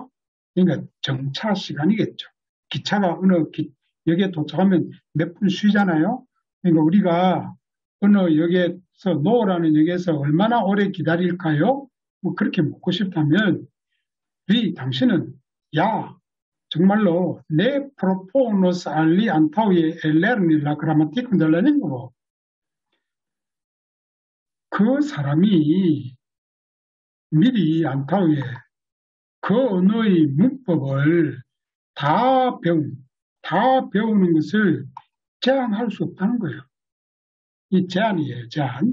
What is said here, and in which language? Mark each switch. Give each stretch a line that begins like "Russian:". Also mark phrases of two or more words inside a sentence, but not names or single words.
Korean: 그러니까 정차 시간이겠죠. 기차가 어느 역에 도착하면 몇 분 쉬잖아요. 그러니까 우리가 어느 역에서 노라는 역에서 얼마나 오래 기다릴까요? 뭐 그렇게 묻고 싶다면 당신은 야 정말로 내
Esperanto: proponos ali antaŭe ellerni la gramatikon de la lingvo.
Korean: 그 사람이 미리 안타우에 그 언어의 문법을 다 배우는 것을 제한할 수 없다는 거예요. 이 제한이에요, 제한.